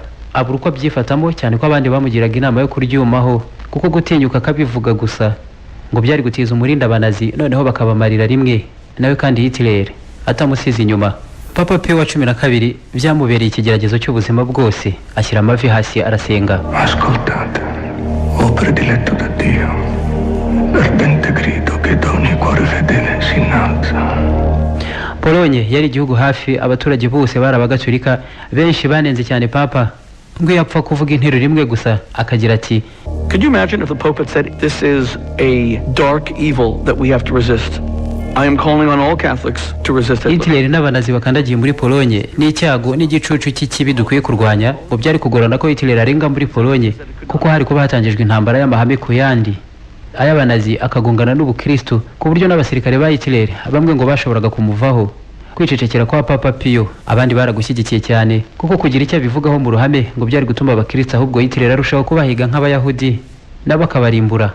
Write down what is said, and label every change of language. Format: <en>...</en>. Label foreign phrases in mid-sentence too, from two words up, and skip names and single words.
<rw>Abura uko abyifatamo cyane ko abandi bamugiraga inama yo kuryumaho kuko gutinyuka akabivuga gusa ngo byari gutiza umurinda abanazi noneho bakabamarira rimwe nawe kandi Hitler atamusize inyuma. Papa Pio wa 12 byamubereye ikigeragezo cy'ubuzima bwose, ashyira amavi hasi arasenga.</rw> <it>Ascoltate, o prediletto da Dio, l'ardente grido che da ogni cuore fedele si innalza.</it> <rw>Polonye yari igihugu hafi abaturage bose bari abagatolika, benshi banenze cyane Papa ngo yapfa kuvuga interuro imwe gusa akagira ati</rw> <en>Could you imagine if the Pope had said, this is a dark evil that we have to resist? I am calling on all Catholics to resist Hitler.</en> <rw>Hitler n'abanazi bakandagiye muri Polonye n'icyago n'igicucu cy'ikibi dukwiye kurwanya, ngo byari kugorana ko Hitler arenga muri Polonye kuko hari kuba hatangijwe intambara y'amahame ku yandi ay'abanazi akagongana n'ubukristo ku buryo n'abasirikare ba Hitler bamwe ngo bashoboraga kumuvaho. Kwicecekera kwa Papa Pio abandi baragushyigikiye cyane kuko kugira icyo bivugaho mu ruhame ngo byari gutuma abakristo ahubwo Hitler arushaho kubahiga nk'abayahudi n'abakabarimbura.</rw>